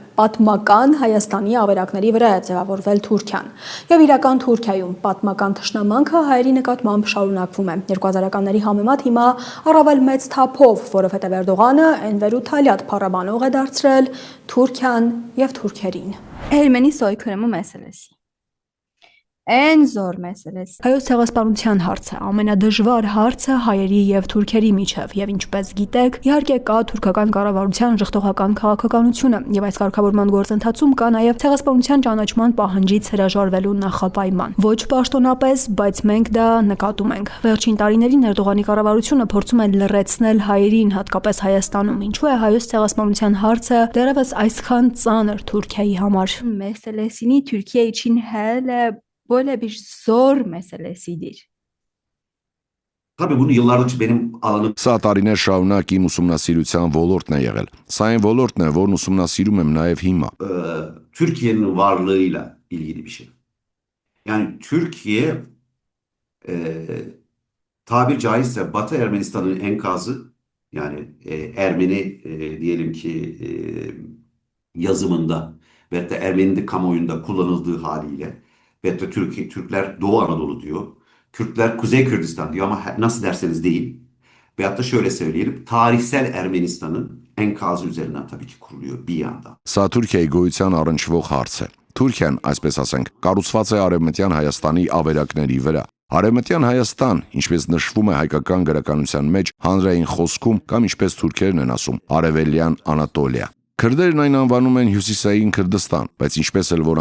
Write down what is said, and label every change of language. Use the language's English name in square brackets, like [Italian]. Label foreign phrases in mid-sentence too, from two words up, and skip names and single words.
[Armenian] պատմական Հայաստանի ավերակների վրա է ձևավորվել Թուրքիան եւ իրական Թուրքիայում պատմական թշնամանքը հայերի նկատմամբ շարունակվում է 2000-ականների համեմատ հիմա առավել մեծ թափով, որովհետեւ Էրդողանը Էնվեր Թալյատ փառաբանող է դարձրել Թուրքիան եւ թուրքերին։ [Turkish] Ermeni soykırımı meselesi. En zor meselesi. [Armenian] Հայոց ցեղասպանության հարցը ամենադժվար հարցը հայերի եւ թուրքերի միջև եւ ինչպես գիտեք, իհարկե կա թուրքական կառավարության ժխտողական քաղաքականությունը եւ այս կարգավորման գործընթացում կա նաեւ ցեղասպանության ճանաչման պահանջից հրաժարվելու նախապայման։ Ոչ պաշտոնապես, բայց մենք դա նկատում ենք։ Վերջին տարիներին Էրդողանի կառավարությունը փորձում է լրացնել հայերին, հատկապես Հայաստանում։ Ինչու է հայոց ցեղասպանության հարցը դեռևս այսքան ծանր Թուրքիայի համար։ [Turkish] Meselesini Türkiye için hele böyle bir zor meselesidir. Tabii bunu yıllardır benim alanım. [Armenian] Սա տարիներ շարունակ իմ ուսումնասիրության ոլորտն է եղել։ Սա այն ոլորտն է, որն ուսումնասիրում եմ նաև հիմա։ [Turkish] Türkiye'nin varlığıyla ilgili bir şey. Yani Türkiye tabir caizse Batı Ermenistan'ın enkazı, yani Ermeni diyelim ki yazımında ve de Ermeni kamuoyunda kullanıldığı haliyle ve de Türkler Doğu Anadolu diyor. Kürtler Kuzey Kürdistan diyor ama nasıl derseniz deyin. Veyahut da şöyle söyleyelim, tarihsel Ermenistan'ın enkazı üzerinden tabii ki kuruluyor bir yandan. [Armenian] Սա Թուրքիայի գոյության առնչվող հարց է։ Թուրքիան, այսպես ասենք, կառուցված է Արևմտյան Հայաստանի ավերակների վրա։ Արևմտյան Հայաստան, ինչպես նշվում է հայկական գրականության մեջ, հանրային խոսքում կամ ինչպես թուրքերն են ասում, Արևելյան Անատոլիա։ Քրդերն այն անվանում են Հյուսիսային Քրդստան, բայց ինչպես էլ որ